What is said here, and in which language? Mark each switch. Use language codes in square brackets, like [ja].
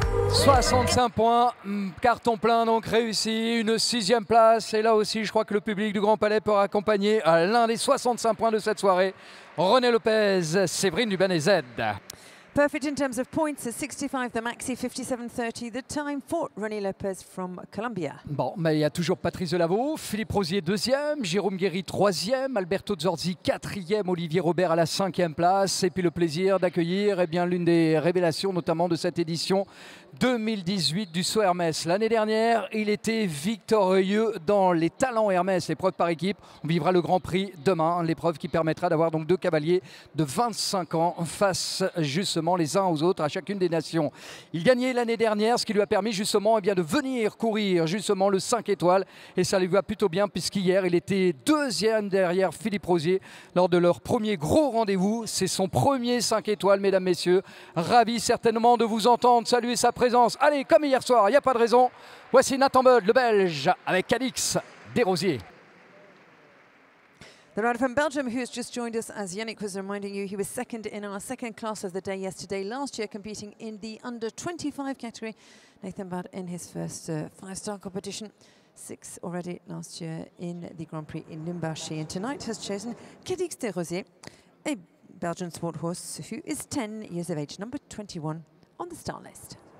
[fr] 65 points, carton plein donc réussi, une 6e place. Et là aussi, je crois que le public du Grand Palais peut accompagner l'un des 65 points de cette soirée. René Lopez, Séverine Dubany-Z. [en] Perfect in terms of points, 65 the maxi, 57.30 the time for René Lopez from Columbia. [fr] Bon, mais il y a toujours Patrice Delaveau, Philippe Rosier 2e, Jérôme Guéry 3e, Alberto Zorzi 4e, Olivier Robert à la 5e place. Et puis le plaisir d'accueillir l'une des révélations notamment de cette édition 2018 du saut Hermès. L'année dernière, il était victorieux dans les talents Hermès, l'épreuve par équipe. On vivra le Grand Prix demain, l'épreuve qui permettra d'avoir donc 2 cavaliers de 25 ans face justement les uns aux autres à chacune des nations. Il gagnait l'année dernière, ce qui lui a permis justement de venir courir justement le 5 étoiles, et ça lui va plutôt bien puisqu'hier il était 2e derrière Philippe Rosier lors de leur premier gros rendez-vous. C'est son premier 5 étoiles, mesdames, messieurs. Ravi certainement de vous entendre, saluer sa présence. Allez, comme hier soir, il n'y a pas de raison. Voici Nathan Bud, le Belge, avec Calix Desrosiers. [en] The rider from Belgium who has just joined us, as Yannick was reminding you, he was second in our second class of the day yesterday, last year competing in the under 25 category. Nathan Bud in his first 5-star competition, 6 already last year in the Grand Prix in Limbashi, and tonight has chosen Cadix Desrosiers, a Belgian sport horse who is 10 years of age, number 21 on the star list.